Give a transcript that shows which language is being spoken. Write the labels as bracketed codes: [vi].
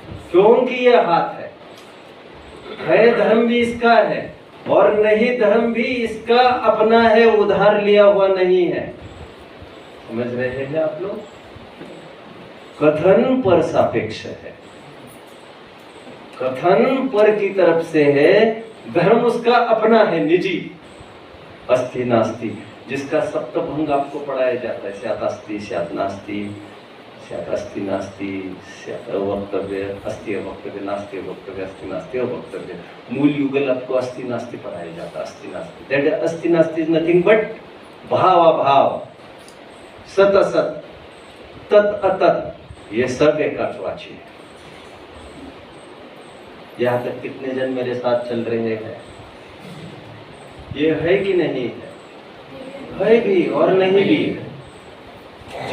[hi] क्योंकि ये हाथ है धर्म भी इसका है और नहीं धर्म भी इसका अपना है, उधार लिया हुआ नहीं है। समझ रहे हैं आप लोग? कथन पर सापेक्ष है, कथन पर की तरफ से है, धर्म उसका अपना है, निजी। [sa] अस्थि नास्ति, [hi] जिसका सप्तभंग आपको पढ़ाया जाता है, [sa] स्यात् अस्ति स्यात् नास्ति, स्यात् अस्ति नास्ति, स्यात् वक्तव्य, अस्ति वक्तव्य, नास्ति वक्तव्य, अस्ति नास्ति वक्तव्य। [hi] मूल युगल आपको अस्ति नास्ति पढ़ाया जाता है, अस्ति नास्ति। [en] that अस्ति नास्ति is nothing but भाव अभाव, [hi] सत असत, तत् अतत्, ये सब एकार्थवाची है। यहाँ तक कितने जन मेरे साथ चल रहे हैं? ये है कि नहीं है भी और नहीं भी है।